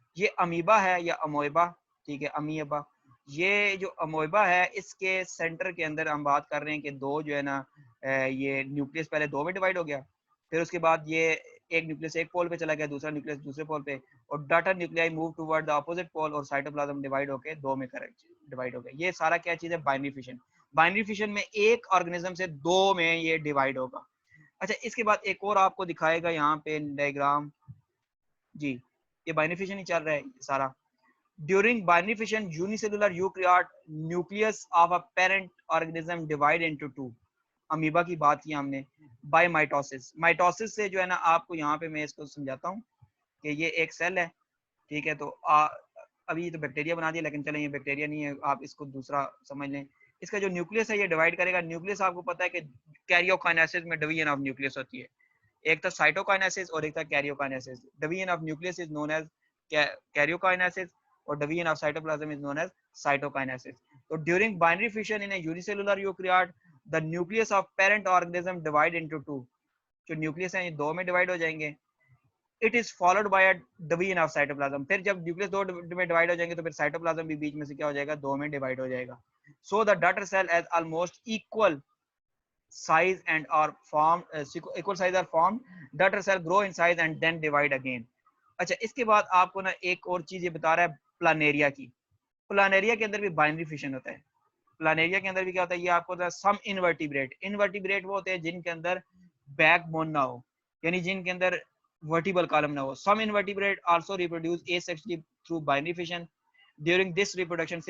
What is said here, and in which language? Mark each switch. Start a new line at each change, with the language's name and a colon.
Hindi: ये अमीबा है या अमोएबा, ठीक है, अमीबा। ये जो अमोएबा है, इसके सेंटर के अंदर हम बात कर रहे हैं कि दो जो है ना, ये न्यूक्लियस पहले दो में डिवाइड हो गया, फिर उसके बाद ये एक न्यूक्लियस एक पोल पे चला गया, दूसरा न्यूक्लियस दूसरे पोल पे, और daughter nuclei move toward the opposite pole, और साइटोप्लाज्म डिवाइड होके दो में डिवाइड हो गया। ये सारा क्या चीज है, बाइनरी फिशन। बाइनरी फिशन में एक ऑर्गेनिज्म से दो में ये डिवाइड होगा। अच्छा, इसके बाद एक और आपको दिखाएगा यहाँ पे डायग्राम जी, ये बाइनरी फिशन ही चल रहा है सारा।
English: During binary fission, unicellular eukaryote nucleus of a parent organism divide into two.
Hindi: Amoeba की बात की हमने, बाय माइटोसिस। माइटोसिस से जो है ना, आपको यहाँ पे मैं इसको समझाता हूँ। कि ये एक सेल है, ठीक है, तो अभी तो बैक्टीरिया बना दिया, लेकिन चलें ये बैक्टीरिया नहीं है, आप इसको दूसरा समझ लें। इसका जो न्यूक्लियस है ये डिवाइड करेगा। न्यूक्लियस आपको पता है कि कैरियोकाइनेसिस में डिवीजन ऑफ न्यूक्लियस होती है, एक तो साइटोकाइनेसिस और एक था karyokinesis.
English: Division of nucleus is known as karyokinesis और division of cytoplasm is known as cytokinesis. तो during binary fission in a unicellular eukaryote, the nucleus of parent organism divide into two.
Hindi: जो nucleus है ये दो में divide हो जाएंगे।
English: It is followed by a division of cytoplasm.
Hindi: फिर जब न्यूक्लियस दो में डिवाइड हो जाएंगे तो फिर साइटोप्लाज्म भी बीच में से क्या हो जाएगा, दो में डिवाइड हो जाएगा।
English: So the daughter cell as almost equal size and are formed equal size are formed, daughter cell grow in size and then divide again।
Hindi: अच्छा, इसके बाद आपको ना एक और चीज ये बता रहा है प्लानेरिया की। प्लानेरिया के अंदर भी बाइनरी फिशन होता है। प्लानेरिया के अंदर भी क्या होता है, ये आपको सम इनवर्टिब्रेट, इनवर्टिब्रेट वो होते हैं जिनके अंदर बैकबोन ना हो, यानी जिनके अंदर वर्टिबल कॉलम ना हो।
English: Some invertebrate also reproduce asexually through binary fission during this reproduction.